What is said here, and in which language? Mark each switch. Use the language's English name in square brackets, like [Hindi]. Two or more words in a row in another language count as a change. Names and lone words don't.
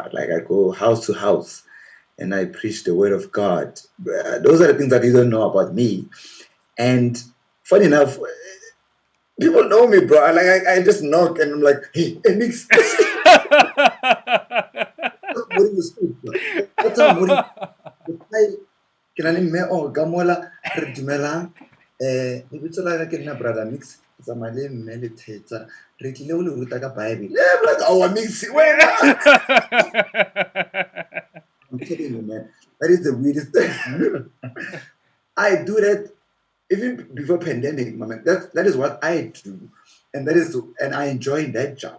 [English] Like I go house to house and I preach the word of God. Those are the things that you don't know about me. And funny enough, people know me, bro. Like I just knock and I'm like, hey, Mix. What is good? That's how [Southern Sotho] ke na le mme o ka mola re dumelang lebitso la ka ke nna brother Mix tsamaya le mme le thetsa re tlile go le ruta ka bible [English] like our [Southern Sotho] Mix wena. [English] I'm telling you, man, that is the weirdest thing. I do that even before pandemic, man. That is what I do, and I enjoy that job.